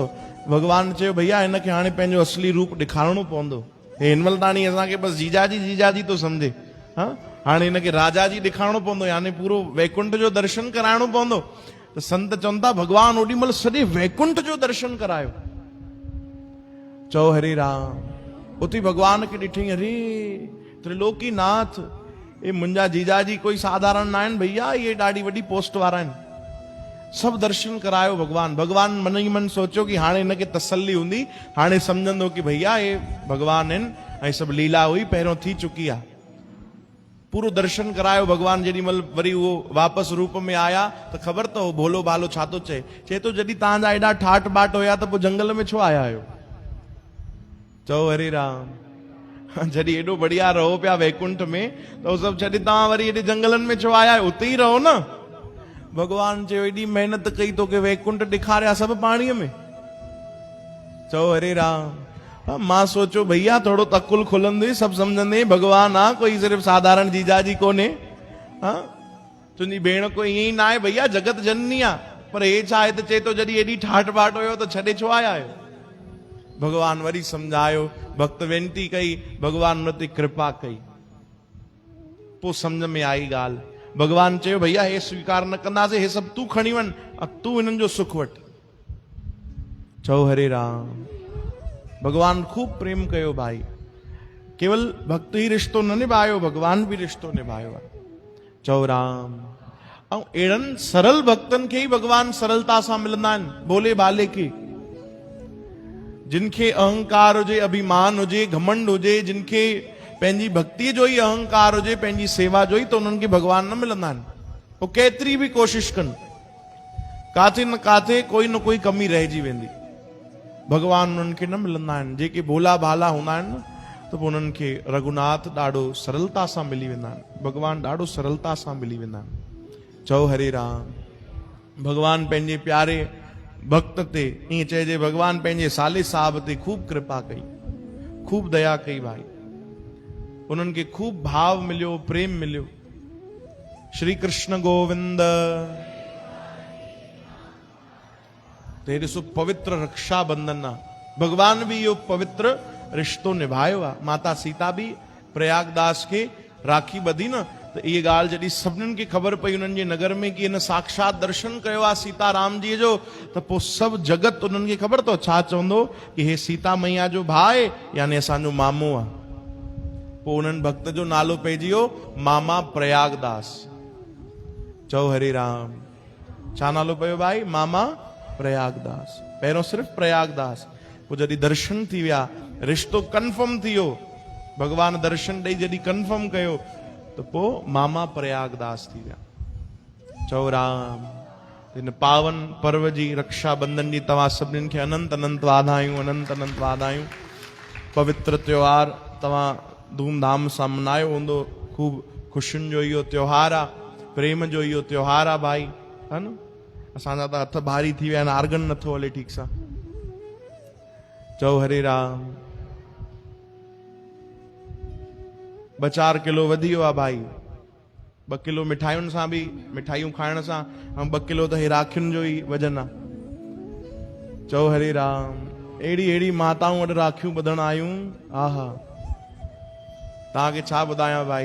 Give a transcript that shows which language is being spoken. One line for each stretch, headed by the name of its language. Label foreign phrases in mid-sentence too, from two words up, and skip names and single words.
Sindhi: भगवान चयो भैया हिनखे हाणे पंहिंजो असली रूप ॾेखारिणो पवंदो। हे हिन महिल ताणी असांखे बसि जीजाजी जीजाजी थो सम्झे, हा हाणे हिनखे राजा जी ॾेखारिणो पवंदो, यानी पूरो वैकुंठ जो दर्शन कराइणो पवंदो। त संत चवनि था भगवान ओॾी महिल सॼे वैकुंठ जो दर्शन करायो। चओ हरे राम। उते भगवान खे ॾिठई, अरे त्रिलोकी नाथ, ये मुंहिंजा जीजाजी कोई साधारण न आहिनि भैया, ये ॾाढी वॾी पोस्ट वारा आहिनि। सभु दर्शन करायो भगवान। भगवान मन ई मन सोचियो कि हाणे हिनखे तसल्ली हूंदी, हाणे सम्झंदो कि भैया ये भगवान आहिनि ऐं सभु लीला हुई पहिरियों थी चुकी आहे। पूरो दर्शन करायो भगवान। जेॾी महिल वरी उहो वापसि रूप में आया त ख़बर अथव भोलो भालो छा थो चए थो जॾहिं तव्हांजा एॾा ठाठ बाट हुया त पोइ जंगल में छो आया आहियो? चओ हरे राम। जॾहिं एॾो बढ़िया रहो पिया वैकुंठ में त उहो सभु छॾे तव्हां वरी हेॾे जंगलनि में छो आया आहियो? उते ई रहो न। भगवान चयो एॾी महिनत कई तोखे वैकुंठ ॾेखारिया सभु पाणीअ में। चओ हरे राम। मां सोचो भैया थोड़ो तकुल खुलंदे, सभु सम्झंदे भगवान आहे, कोई सिर्फ़ु साधारण जीजाजी कोन्हे। हा तुंहिंजी भेण कोई ईअं ई न आहे भैया, जगत जननी आहे। पर हे छा आहे त चए थो जॾहिं एॾी ठाठ बाट हुयो त छॾे छो आया आहियो? भगवान वरी सम्झायो, भक्त वेनती कई, भगवान उन ते कृपा कई। पोइ सम्झ में आई ॻाल्हि। भगवान चयो भैया हे स्वीकार न कंदासीं, हे सभु तूं खणी वञ, तूं हिननि जो सुख वठ। चओ हरे राम। भगवान खूब प्रेम कयो भाई। केवल भक्त ही रिश्तो न निभायो, भगवान भी रिश्तो निभायो आहे। चओ राम। ऐं अहिड़नि सरल भक्तनि खे ई भगवान सरलता सां मिलंदा आहिनि, भोले भाले खे। जिनखे अहंकार हुजे, अभिमान हुजे, घमंड हुजे, जिनखे पंहिंजी भक्ति जो ई अहंकार हुजे, पंहिंजी सेवा जो ई, त उन्हनि खे भगवान न मिलंदा आहिनि। वो केतिरी बि कोशिश कनि, काथे न काथे कोई न कोई कमी रहिजी वेंदी। भगवान उन्हनि खे न मिलंदा आहिनि। जेके भोला भाला हूंदा आहिनि न त पोइ उन्हनि खे रघुनाथ ॾाढो सरलता सां मिली वेंदा आहिनि। भगवान ॾाढो सरलता सां मिली वेंदा आहिनि। चओ हरे राम। भगवान पंहिंजे प्यारे भक्त ते, ईअं चइजे भगवान पंहिंजे साले साहब ते खूब कृपा कई, खूब दया कई भाई। उन्हनि खे खूब भाव मिलियो, प्रेम मिलियो। श्री कृष्ण गोविंद। तो ॾिसो पवित्र रक्षाबंधन आहे। भगवान भी इहो पवित्र रिश्तो निभायो आहे। माता सीता भी प्रयागदास खे राखी ॿधी न, त इहे ॻाल्हि जॾहिं सभिनीनि खे ख़बर पई उन्हनि जे नगर में कि हिन साक्षात दर्शन कयो आहे सीता राम जी जो, त पोइ सभु जगत उन्हनि खे ख़बर अथव छा चवंदो कि हे सीता मैया जो भाउ आहे, यानी असांजो मामो आहे। पोइ उन्हनि भक्त जो नालो पइजी वियो मामा प्रयागदास। चओ हरे राम। छा नालो पियो भाई? मामा प्रयागदास। पहिरियों सिर्फ़ु प्रयागदास, पोइ जॾहिं दर्शन थी विया, रिश्तो कन्फर्म थी वियो, भगवान दर्शन ॾेई जॾहिं कन्फर्म कयो त पोइ मामा प्रयागदास थी विया। चओ राम। हिन पावन पर्व जी रक्षाबंधन जी तव्हां सभिनीनि खे अनंत अनंत वाधायूं, अनंत अनंत वाधायूं। पवित्र त्योहार तव्हां धूमधाम सां मनायो हूंदो। खूब ख़ुशियुनि जो इहो त्योहार आहे, प्रेम जो इहो त्योहार आहे भाई, है न। असांजा त हथ भारी थी विया आहिनि, आर्गन नथो हले ठीक सां। चओ हरे राम। 2-4 किलो वधी वियो आहे भाई। 2 किलो मिठाइयुनि सां बि, मिठाइयूं खाइण सां, ऐं 2 किलो त हे राखियुनि जो ई वजन आहे। चओ हरे राम। अहिड़ी अहिड़ी माताऊं वटि राखियूं ॿधण आयूं, आहा तव्हांखे छा ॿुधायां भाई।